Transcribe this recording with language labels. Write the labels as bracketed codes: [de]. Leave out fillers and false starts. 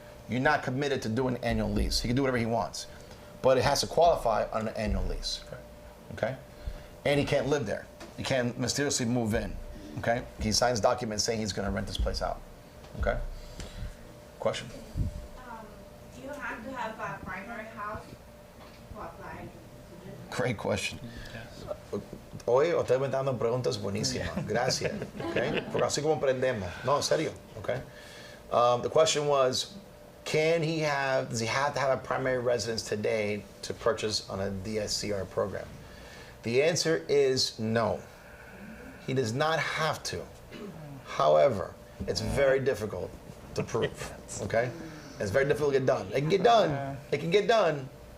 [en] You're not committed to doing an annual lease. He can do whatever he wants. But it has to qualify on an annual lease, okay? And he can't live there. He can't mysteriously move in. Okay? He signs documents saying he's going to rent this place out. Okay? Question? You have to have a primary house to apply. Great question. [es] Hoy usted me está dando preguntas buenísimas. Gracias. Okay? Porque así como aprendemos. No, en serio. Okay? [en] The question was, does he have to have a primary residence today to purchase on a DSCR program? The answer is no. He does not have to. However, it's very difficult to prove, okay? It's very difficult to get done. It can get done. It can get done.